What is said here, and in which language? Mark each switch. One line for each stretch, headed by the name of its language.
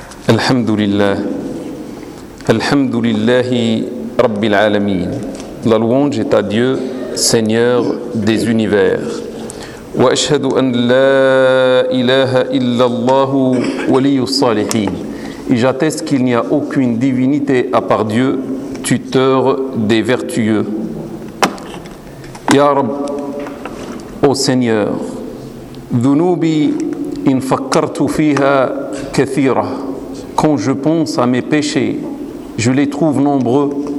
Arabic: الحمد لله الحمد لله رب العالمين
French: La louange est à Dieu, Seigneur des univers.
Arabic: وأشهد أن لا إله إلا الله ولي الصالحين.
French: Et j'atteste qu'il n'y a aucune divinité à part Dieu, tuteur des vertueux.
Arabic: Ya Rab,
French: ô Seigneur,
Arabic: ذنوبي إن فكرت فيها كثيرة.
French: Quand je pense à mes péchés, je les trouve nombreux.